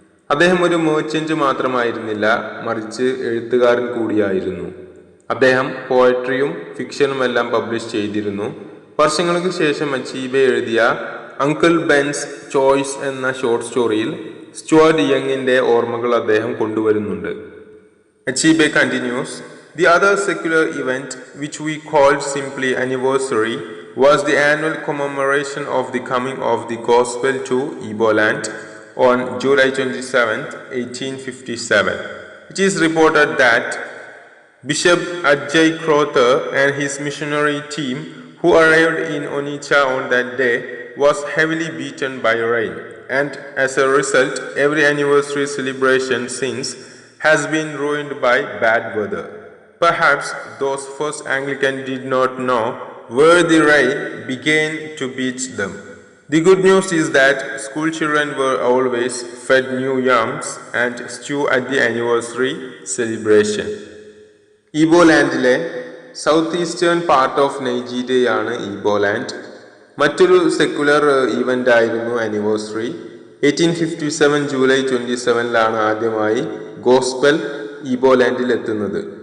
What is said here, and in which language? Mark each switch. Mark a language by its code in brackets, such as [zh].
[ml] അദ്ദേഹം ഒരു മെർച്ചന്റ് മാത്രമായിരുന്നില്ല, മറിച്ച് എഴുത്തുകാരൻ കൂടിയായിരുന്നു. അദ്ദേഹം പോയട്രിയും ഫിക്ഷനുമെല്ലാം പബ്ലിഷ് ചെയ്തിരുന്നു. വർഷങ്ങൾക്ക് ശേഷം അച്ചീബെ എഴുതിയ അങ്കിൾ ബെൻസ് ചോയ്സ് എന്ന ഷോർട്ട് സ്റ്റോറിയിൽ സ്റ്റുവാർട്ട് യങ്ങിന്റെ ഓർമ്മകൾ അദ്ദേഹം കൊണ്ടുവരുന്നുണ്ട്. [en] Achebe continues, "The other secular event, which we called simply anniversary, was the annual commemoration of the coming of the gospel to Igbo land on July 27, 1857. It is reported that Bishop Ajay Crowther and his missionary team, who arrived in Onitsha on that day, was heavily beaten by rain, and as a result, every anniversary celebration since has been ruined by bad weather. Perhaps those first Anglicans did not know where the rain began to beat them. The good news is that school children were always fed new yams and stew at the anniversary celebration." [ml] ഈബോലാൻഡിലെ south eastern part of നൈജീരിയയാണ് ഈബോലാൻഡ്. മറ്റൊരു secular event ആയിരുന്നു anniversary. 1857 July 27 ആദ്യമായി gospel ഈബോലാൻഡിൽ എത്തുന്നത്.